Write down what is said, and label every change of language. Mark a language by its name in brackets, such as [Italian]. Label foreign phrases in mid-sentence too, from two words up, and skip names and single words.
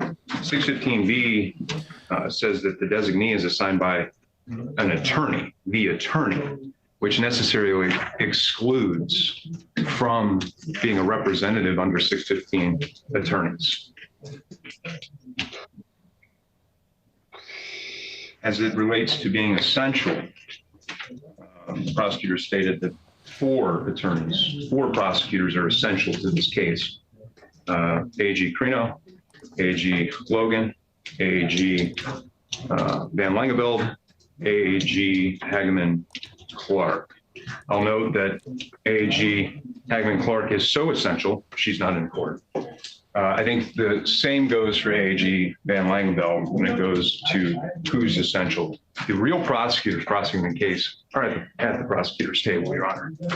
[English] 615B says that the designee is assigned by an attorney, the attorney, which necessarily excludes from being a representative under 615 attorneys. As it relates to being essential, the prosecutor stated that 4 prosecutors are essential to this case. AG Crino, AG Logan, AG Van Langeveld, AG Hageman Clark. I'll note that AG Hageman Clark is so essential, she's not in court. I think the same goes for AG Van Langeveld when it goes to who's essential. The real prosecutors prosecuting the case are at the prosecutor's table, Your Honor.